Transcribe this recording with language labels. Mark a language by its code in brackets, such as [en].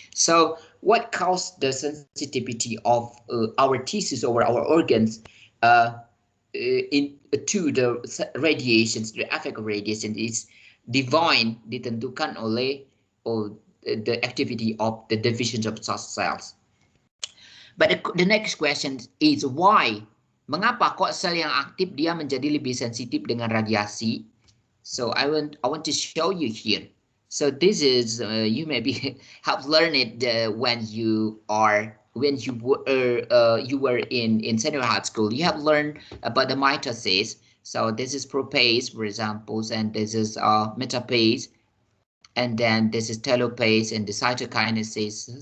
[en] So what causes the sensitivity of our tissues or our organs to the radiations, the effect of radiation is [id] ditentukan oleh [en] the activity of the divisions of cells. But the next question is why? [id] Mengapa kok sel yang aktif dia menjadi lebih sensitif dengan radiasi? [en] So I want to show you here. So this is you maybe have learned it when you were in senior high school. You have learned about the mitosis. So this is prophase, for example, and this is metaphase, and then this is telophase and the cytokinesis.